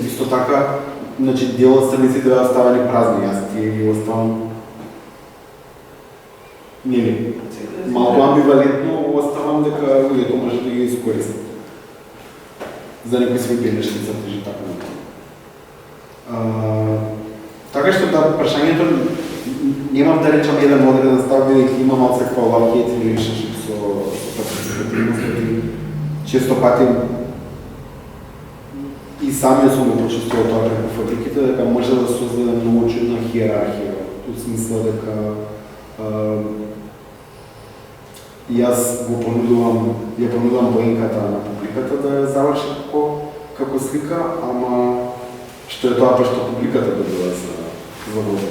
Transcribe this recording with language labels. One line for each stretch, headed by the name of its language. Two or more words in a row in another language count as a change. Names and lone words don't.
Macedonian: Исто така, значи дел од страниците беа оставени празни, јас тие ги оставам малку амбивалентно оставам дека луѓето може да ги искористат за некои своји белешки цртежи така натаму. Така што да, прашањето немам да речам еден одреден став, бидејќи има малце како
English: love hate relationship
Macedonian: со партиципативноста и често пати и самиот сум го почувствувал тоа преку фабриките, дека може да создаде многу чудна хиерархија, во смисла дека јас ја понудувам военката на публиката да ја заврши како слика, ама што е тоа па што публиката добива за година.